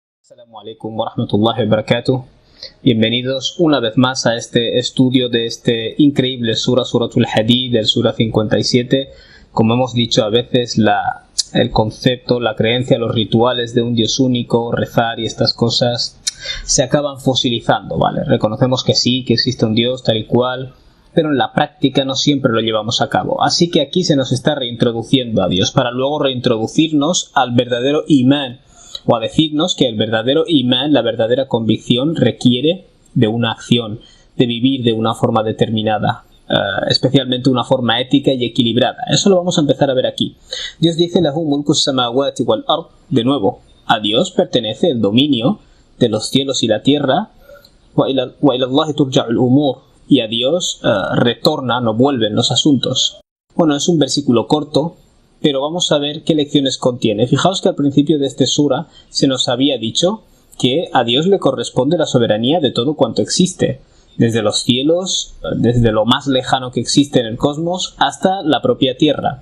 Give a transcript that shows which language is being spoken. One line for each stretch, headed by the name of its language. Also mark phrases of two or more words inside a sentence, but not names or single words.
Arabic: السلام عليكم ورحمة الله وبركاته.
Spanish: Bienvenidos una vez más a este estudio de este increíble Suratul Hadid, del Sura 57. Como hemos dicho a veces, el concepto, la creencia, los rituales de un Dios único, rezar y estas cosas se acaban fosilizando, ¿vale? Reconocemos que sí, que existe un Dios tal y cual, pero en la práctica no siempre lo llevamos a cabo. Así que aquí se nos está reintroduciendo a Dios para luego reintroducirnos al verdadero imán, o a decirnos que el verdadero imán, la verdadera convicción, requiere de una acción, de vivir de una forma determinada, especialmente una forma ética y equilibrada. Eso lo vamos a empezar a ver aquí. Dios dice:
Arabic: له ملك السماوات والأرض.
Spanish: De nuevo, a Dios pertenece el dominio de los cielos y la tierra.
Arabic: وإلى الله ترجع الأمور.
Spanish: Y a Dios retornan o vuelven los asuntos. Bueno, es un versículo corto, pero vamos a ver qué lecciones contiene. Fijaos que al principio de este sura se nos había dicho que a Dios le corresponde la soberanía de todo cuanto existe, desde los cielos, desde lo más lejano que existe en el cosmos, hasta la propia tierra.